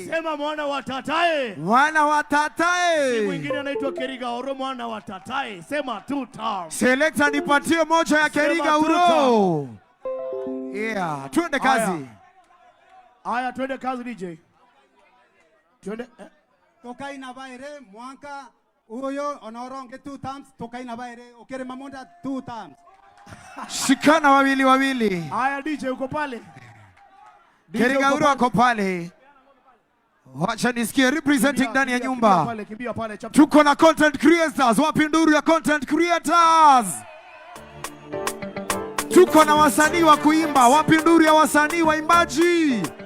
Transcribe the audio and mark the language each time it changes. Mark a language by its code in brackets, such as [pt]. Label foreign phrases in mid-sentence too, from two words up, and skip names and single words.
[sw] Sema mwana wa Tatai. Mwana wa Tatai. Si mwingine anaitwa Keriga uro mwana wa Tatai. Sema 2 times. Selector nipatie moja ya Keriga uro. Yeah, tuende kazi. Aya, tuende kazi DJ. Tuende [kuj] Tokai na baire mwanka uyo onoronge 2 times. Tokai na baire okere mamonda 2 times. [sw] Shikana wawili. Aya DJ uko pale. Keriga uro ako pale. Wacha nisikie representing ndani ya nyumba. Kimbia pale. Tuko na [en] content creators, [sw] wapinduru ya [en] content creators. [sw] Tuko na wasanii wa kuimba, wapinduru ya wasanii waimbaji.